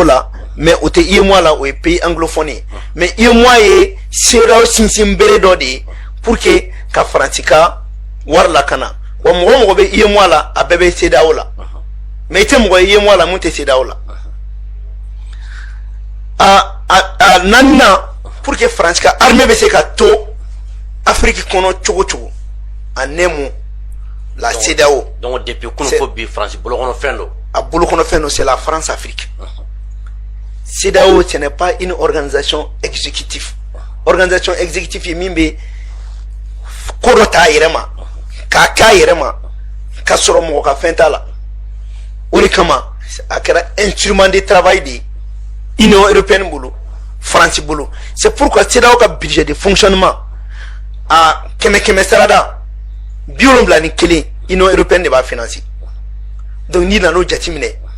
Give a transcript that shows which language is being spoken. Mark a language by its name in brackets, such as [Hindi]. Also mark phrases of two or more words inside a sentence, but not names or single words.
[Bambara] la mais o tɛ UEMOA la o ye [French] pays anglophone [Bambara] ye mais UEMOA ye CEDEAO sinsin bere dɔ de ye [French] pour que [Bambara] ka Faransi ka wari lakana wa mɔgɔ bɛ IEMOA la a bɛɛ bɛ CEDEAO la mais i tɛ mɔgɔ ye IEMOA la mun tɛ CEDEAO la naaninan [French] pour que [Bambara] France ka armée bɛ se ka to Afrique kɔnɔ cogo cogo a nɛmu la CEDEAO [French] donc depuis [Bambara] kunu fo bi France bolokɔnɔ fɛn do a bolokɔnɔ fɛn do [French] c'est la France Afrique [Bambara] CEDEAO [French] ce n'est pas une organisation exécutive [Bambara] ye min bɛ ko dɔ ta a yɛrɛ ma k'a k'a yɛrɛ ma k'a sɔrɔ mɔgɔ ka fɛn t'a la o de kama a kɛra [French] instrument de travail de Union européenne [Bambara] bolo France bolo [French] c'est pourquoi [Bambara] CEDEAO ka [French] budget de fonctionnement [Bambara] a kɛmɛ sarada 71 [French] Union européenne [Bambara] de b'a financer donc n'i nan'o jateminɛ